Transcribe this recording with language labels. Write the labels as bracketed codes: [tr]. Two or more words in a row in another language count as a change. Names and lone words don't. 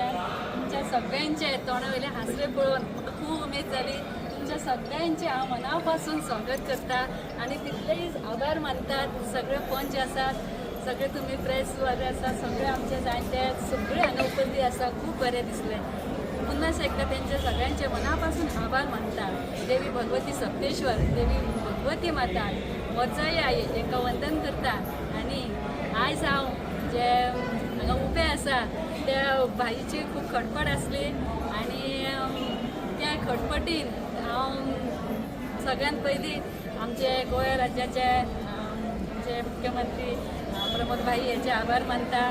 [kok] तुमच्या सगळ्यांचे तोंडावयले हांसले पळोवन म्हाका खूब उमेद जाली. तुमच्या सगळ्यांचे हांव मना पासून स्वागत करता आनी तितलेच आभार मानतात सगळे पंच आसात, सगळे तुमी प्रेस वाले आसा, सगळे आमचे जाणटे सगळे हांगा उपस्थित आसा. खूब बरें दिसलें. [mr] पुन्हा एकदा त्यांचे सगळ्यांचे मनापासून आभार मानता. [kok] देवी भगवती सप्तेश्वर, देवी भगवती माता, वरजाई आई हांकां वंदन करता आनी आयज हांव जे हांगा उबे आसा त्या भाईची खूब खटपट आसली आनी त्या खटपटीन हांव सगळ्यात पयलीं आमचे गोंय राज्याचे जे मुख्यमंत्री प्रमोद भाई हेचे आभार मानता.